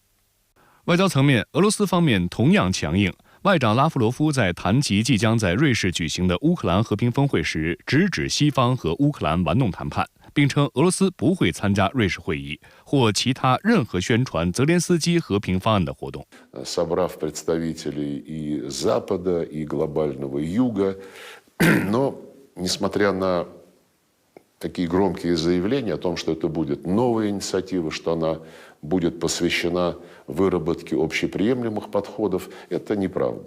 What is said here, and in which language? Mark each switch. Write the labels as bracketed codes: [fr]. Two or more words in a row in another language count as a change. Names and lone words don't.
[zh] 外交层面，俄罗斯方面同样强硬。外长拉夫罗夫在谈及即将在瑞士举行的乌克兰和平峰会时，直指西方和乌克兰玩弄谈判，并称俄罗斯不会参加瑞士会议或其他任何宣传泽连斯基和平方案的活动。 [ru] Собрав представителей и Запада, и глобального Юга, но несмотря на такие громкие заявления о том, что это будет новая инициатива, что она будет посвящена выработке общеприемлемых подходов, это неправда.